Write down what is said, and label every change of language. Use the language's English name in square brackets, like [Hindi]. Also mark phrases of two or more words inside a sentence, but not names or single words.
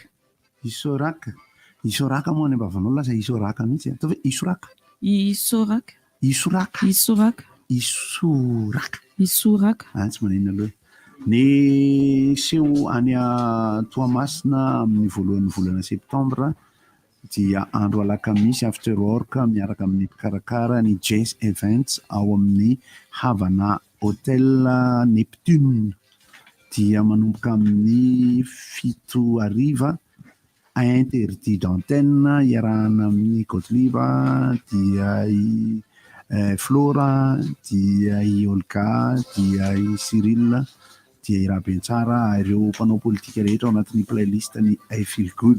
[Malagasy] Isoraka moa any ambavanao lasa Isoraka mihitsy. Atao hoe Isoraka. Isoraka. Tsy manina aloha. Ny seho any Toamasina amin'ny voalohan'ny volana septambra dia andro alakamisy [English] after work [Malagasy] miaraka amin'ny mpikarakara ny Jazz Events ao amin'ny Havana Hotel Neptune dia manomboka amin'ny 7:00 [French] interdit d'antenne [Malagasy] iarahana amin'ny Kotliva dia i Flora dia i Olga dia i Cyril dia i Rabentsara ireo mpanao politika rehetra ao anatin'ny playlist ny I Feel Good.